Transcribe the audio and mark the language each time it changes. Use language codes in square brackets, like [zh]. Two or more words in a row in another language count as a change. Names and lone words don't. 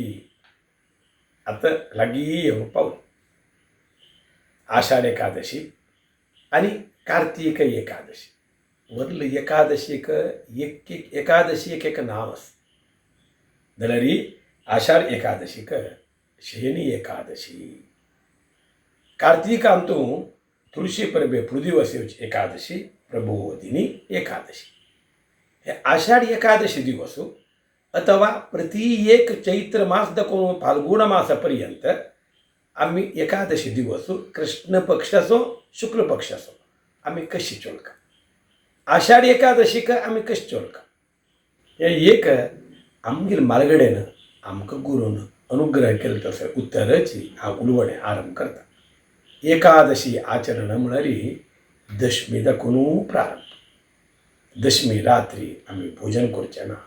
[kok] आता लागीं येवंक पावली आषाढ एकादशी आणि कार्तिक एकादशी वरल एकादशीक एक एकादशी एक नाव आसा जाल्यार आषाढ एकादशीक शयनी एकादशी कार्तिकांतू तुळशी परबे पृथ्वीवसेवची एकादशी प्रबोधिनी एकादशी हे आषाढ एकादशी दिवस अथवा प्रति एक चैत्र मास दाखोवन फाल्गुन मासापर्यंत आम्ही एकादशी दिवस कृष्ण पक्ष असो शुक्ल पक्ष असो आम्ही कशी चोलका आषाढ एकादशीक आम्ही कशी चोलका हे एक आमगेर मालगडेन आमकां गुरून अनुग्रह केले तसं उत्तराची हांव उलवणें आरंभ करता एकादशी आचरण म्हळ्यार दशमी दाखोवन प्रारंभ दशमी रात्री आम्ही भोजन करचे ना.